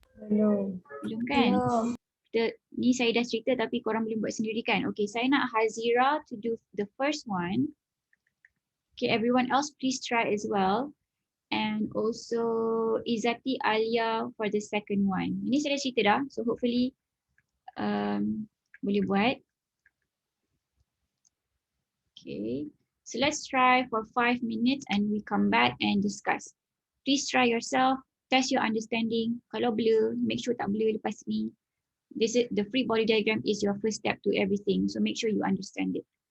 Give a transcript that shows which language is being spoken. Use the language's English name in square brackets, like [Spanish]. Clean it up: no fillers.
[Malay] Belum. Belum kan? Ni saya dah cerita tapi korang boleh buat sendiri kan? [English] Okay, [Malay] saya nak [English] Hazira to do the first one. Okay, everyone else please try as well. And also Izzati Alia for the second one. [Malay] Ini saya dah cerita dah, [English] so hopefully [Malay] boleh buat. [English] Okay, so let's try for 5 minutes and we come back and discuss. Please try yourself, test your understanding. [Malay] Kalau blur, [English] make sure [Malay] tak blur lepas ni. [English] This is the free body diagram is your first step to everything, so make sure you understand it.